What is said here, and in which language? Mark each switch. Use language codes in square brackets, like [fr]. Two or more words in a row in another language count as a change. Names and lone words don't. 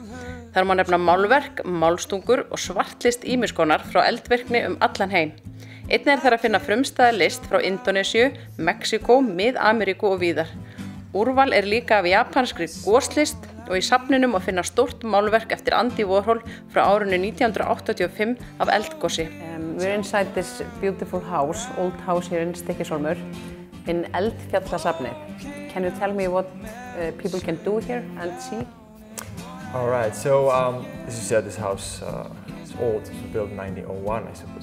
[is] Þar má nefna málverk, málstungur og svartlist ýmiss konar frá eldvirkni allan heim. Einnig þar að finna frumstæða list frá Indónesíu, Mexíkó, Mið-Ameríku og víðar. Úrval líka af japanskri goslist og í safninu má finna stórt málverk eftir Andy Warhol frá árinu 1985 af eldgosi. [en] We're inside this beautiful house, old house here in Stykkishólmur, in Eldfjallasafnið. Can you tell me what people can do here and see? All right, so as you said, this house is old. It was built in 1901, I suppose.